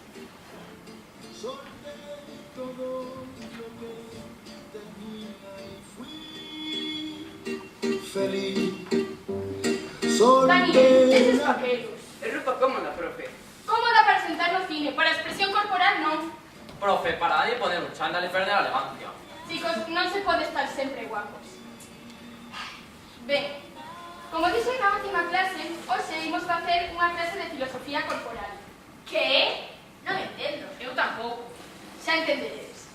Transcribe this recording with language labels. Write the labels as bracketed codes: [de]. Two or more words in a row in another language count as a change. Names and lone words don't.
[es] Feliz, Daniel, esos papeles. Es ropa cómoda, profe. [gl] Cómoda para sentar no cine, para expresión corporal non. Profe, [es] para de poner un chándal [gl] e perder a elegancia. Chicos, non se pode estar sempre guapos. Ben, como dixen na última clase, hoxe imos facer unha clase de filosofía corporal. Que? Non entendo. Eu tampouco. Xa entenderedes.